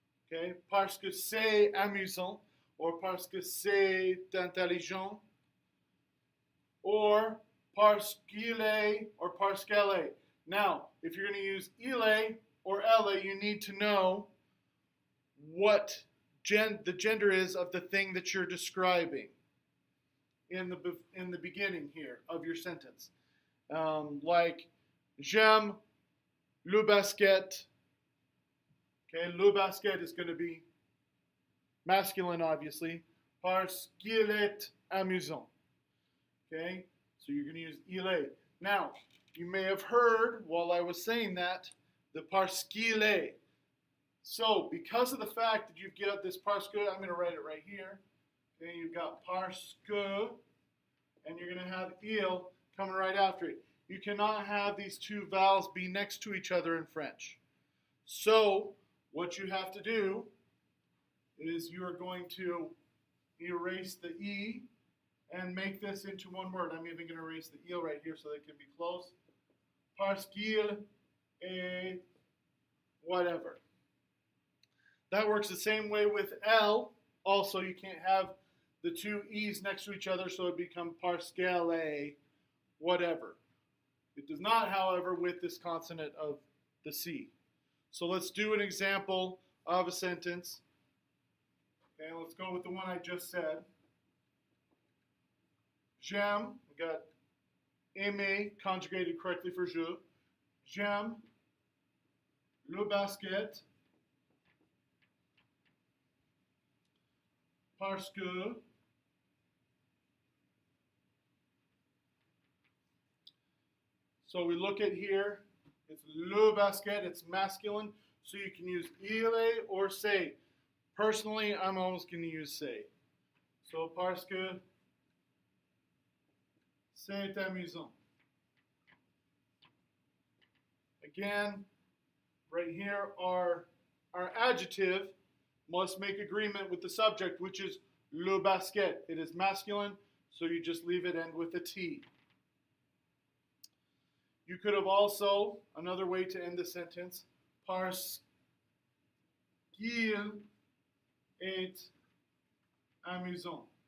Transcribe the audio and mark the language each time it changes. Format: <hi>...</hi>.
<fr>Okay, parce que c'est amusant or parce que c'est intelligent or parce qu'il est or parce qu'elle est.</fr> <en>Now, if you're going to use il est or elle est, you need to know what the gender is of the thing that you're describing in the beginning here of your sentence.</en> <fr>Like, j'aime le basket.</fr> <en>Okay, le basket is going to be masculine, obviously.</en> <fr>Parce qu'il est amusant.</fr> <en>Okay, so you're going to use il est. Now, you may have heard while I was saying that the</en> <fr>parce qu'il est.</fr> <en>So, because of the fact that you've got this parce que, I'm going to write it right here. Okay, you've got parce que, and you're going to have il coming right after it. You cannot have these two vowels be next to each other in French. So, what you have to do is you are going to erase the E and make this into one word. I'm even going to erase the il right here so they can be close.</en> <fr>Parce qu'il est whatever.</fr> <en>That works the same way with L. Also, you can't have the two E's next to each other, so it becomes</en> <fr>parce qu'elle est</fr> <en>whatever. It does not, however, with this consonant of the C. So let's do an example of a sentence. Okay, let's go with the one I just said. J'aime, we got aimer conjugated correctly for je.</en> <fr>J'aime le basket parce que</fr> <en>so we look at here, it's le basket, it's masculine, so you can use il est or c'est. Personally, I'm always going to use c'est.</en> <fr>So parce que c'est amusant.</fr> <en>Again, right here, our adjective must make agreement with the subject, which is le basket. It is masculine, so you just leave it end with a T. You could have also, another way to end the sentence,</en> <fr>parce qu'il est amusant.</fr>